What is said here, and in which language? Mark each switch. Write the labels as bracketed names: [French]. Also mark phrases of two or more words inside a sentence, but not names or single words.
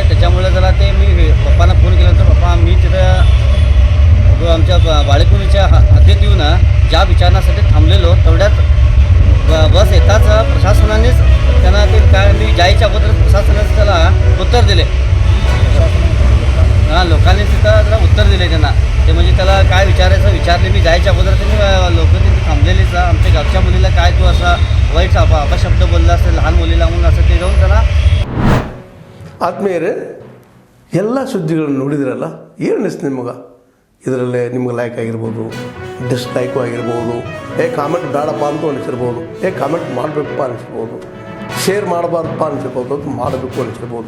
[Marathi] त्याच्यामुळे जरा ते मी पप्पांना फोन केल्यानंतर पप्पा मी तिथं आमच्या बाळेकुणीच्या हद्दीत येऊन ज्या विचारण्यासाठी थांबलेलो तेवढ्यात बस येताच प्रशासनानेच त्यांना ते काय मी जायच्या अगोदर प्रशासनाने त्याला उत्तर दिले. लोकांनी तिथं जरा उत्तर दिले त्यांना, ते म्हणजे त्याला काय विचारले मी जायच्या अगोदर त्यांनी लोक तिथे थांबलेलीच आमच्या गावच्या मुलीला काय तू असा वाईट अपशब्द बोलला असेल लहान मुलीला म्हणून असं ते जाऊन त्याला. [Kannada] ಆತ್ಮೀಯರೇ, ಎಲ್ಲ ಸುದ್ದಿಗಳನ್ನು ನೋಡಿದ್ರಲ್ಲ, ಏನು ಅನಿಸ್ತು ನಿಮಗೆ? ಇದರಲ್ಲೇ ನಿಮ್ಗೆ ಲೈಕ್ ಆಗಿರ್ಬೋದು, ಡಿಸ್ಲೈಕು ಆಗಿರ್ಬೋದು, ಕಾಮೆಂಟ್ ಬೇಡಪ್ಪ ಅಂತೂ ಅನಿಸಿರ್ಬೋದು, ಕಾಮೆಂಟ್ ಮಾಡಬೇಕಪ್ಪ ಅನಿಸ್ಬೋದು, ಶೇರ್ ಮಾಡಬಾರ್ದಪ್ಪ ಅನಿಸಿರ್ಬೋದು, ಅದು ಮಾಡಬೇಕು ಅನಿಸಿರ್ಬೋದು.